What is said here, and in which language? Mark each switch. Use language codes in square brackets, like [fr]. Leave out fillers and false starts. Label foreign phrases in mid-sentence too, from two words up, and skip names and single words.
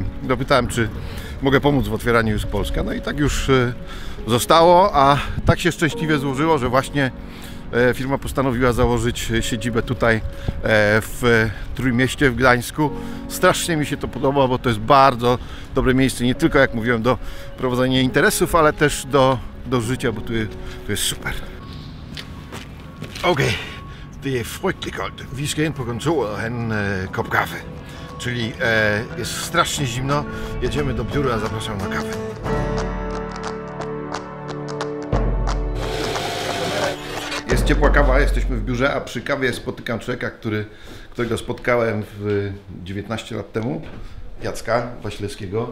[pl] Dopytałem, czy mogę pomóc w otwieraniu Jysk Polska, no i tak już zostało, a tak się szczęśliwie złożyło, że właśnie firma postanowiła założyć siedzibę tutaj w Trójmieście w Gdańsku. Strasznie mi się to podoba, bo to jest bardzo dobre miejsce, nie tylko, jak mówiłem, do prowadzenia interesów, ale też do życia, bo tu jest super. Okej, [da] det er frygtelig koldt. Vi skal ind på kontoret og have en kop kaffe. [pl] Czyli jest strasznie zimno, jedziemy do biura, zapraszam na kawę. Jest ciepła kawa, jesteśmy w biurze, a przy kawie spotykam człowieka, którego spotkałem 19 lat temu, Jacka Wasilewskiego.